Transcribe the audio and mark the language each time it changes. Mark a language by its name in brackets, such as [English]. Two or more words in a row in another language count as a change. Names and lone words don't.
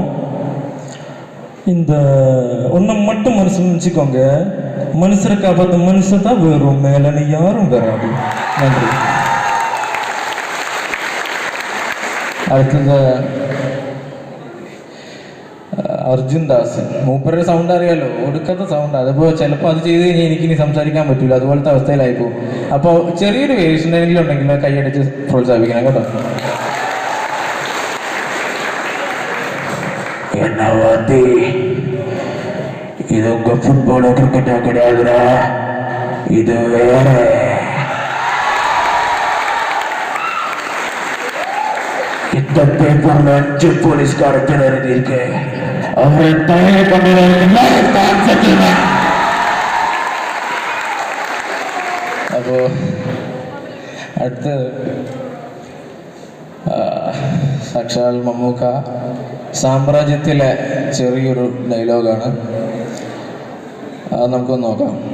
[Tamil] இந்த ஒன்றை மட்டும் மனசில் நினச்சிக்கோங்க, மனுஷரை காப்பாற்ற மனுஷன் தான் வரும், மேலே யாரும் வராது. நன்றி. அடுத்தது [Malayalam] അർജുൻ ദാസ്. മൂപ്പരുടെ സൗണ്ട് അറിയാലോ, ഒടുക്കത്തെ സൗണ്ട്. അതിപ്പോൾ ചിലപ്പോൾ അത് ചെയ്ത് കഴിഞ്ഞാൽ എനിക്കിനി സംസാരിക്കാൻ പറ്റില്ല, അതുപോലത്തെ അവസ്ഥയിലായിപ്പോൾ. അപ്പോൾ ചെറിയൊരു വേരിയേഷനെങ്കിലും ഉണ്ടെങ്കിൽ കൈയടിച്ച് പ്രോത്സാഹിപ്പിക്കണം കേട്ടോ. ഇതൊക്കെ ഫുട്ബോളോ ക്രിക്കറ്റോ കിടയാതിരാ, ഇത് വേറെ. [Tamil] இந்த பேப்பர்ல 5 போலீஸ்கார பேர் எழுதியிருக்கு. அவரை தயார் பண்ணுறேன். [Malayalam] അപ്പോൾ അടുത്ത് സാക്ഷാൽ മമ്മൂക്ക സാമ്രാജ്യത്തിലെ ചെറിയൊരു ഡയലോഗാണ്, അത് നമുക്കൊന്ന് നോക്കാം.